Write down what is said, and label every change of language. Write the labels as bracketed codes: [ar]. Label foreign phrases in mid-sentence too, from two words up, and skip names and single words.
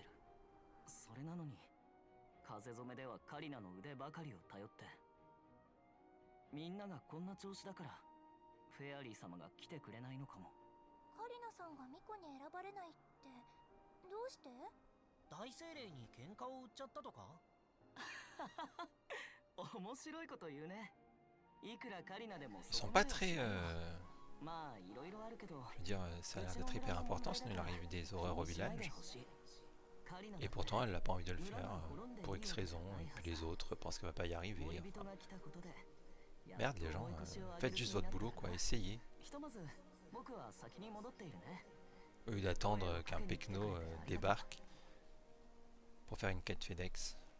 [ja] それなのに風染めではカリナの腕ばかりを頼って、みんながこんな調子だからフェアリー様が来てくれないのかも。カリナさんが巫女に選ばれないってどうして？大精霊に喧嘩を売っちゃったとか？面白いこと言うね。いくらカリナでも [fr] Ils sont pas très... [ja] まあいろいろあるけど、 [fr] je veux dire, ça a l'air d'être hyper important, sinon il arrive des horreurs au village. Et pourtant, elle n'a pas envie de le faire, pour X raisons, et puis les autres pensent qu'elle va pas y arriver. Enfin, Merde les gens, faites juste votre boulot quoi, essayez. [ja] ひとまず僕は先に戻っているね。 [fr] Au lieu d'attendre qu'un Pecno débarque pour faire une quête FedEx.